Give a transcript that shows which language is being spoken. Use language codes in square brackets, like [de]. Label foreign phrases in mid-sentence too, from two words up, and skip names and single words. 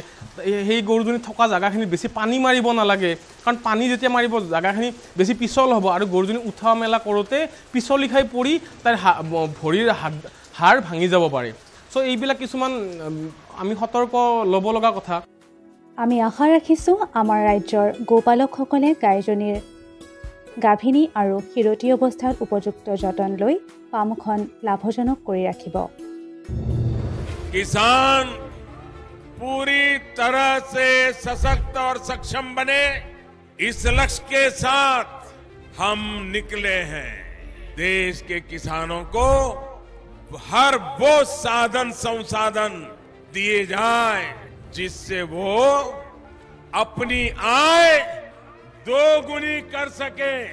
[as] সেই গৰুজনী থকা জেগাখিনিত বেছি পানী মাৰিব নালাগে, কাৰণ পানী যেতিয়া মাৰিব জেগাখিনি বেছি পিছল হ'ব আৰু গৰুজনী উঠা মেলা কৰোঁতে পিছলি খাই পৰি তাৰ ভৰিৰ হাড় ভাঙি যাব পাৰে। চ' এইবিলাক কিছুমান আমি সতৰ্ক ল'ব লগা কথা। আমি আশা ৰাখিছোঁ আমাৰ ৰাজ্যৰ গোপালকসকলে গাইজনীৰ গাভিনী আৰু খিৰতী অৱস্থাত উপযুক্ত যতন লৈ ফাৰ্মখন লাভজনক কৰি ৰাখিব। [hi] किसान पूरी तरह से सशक्त और सक्षम बने, इस लक्ष्य के साथ हम निकले हैं। देश के किसानों को हर वो साधन संसाधन दिए जाए जिससे वो अपनी आय दोगुनी कर सके।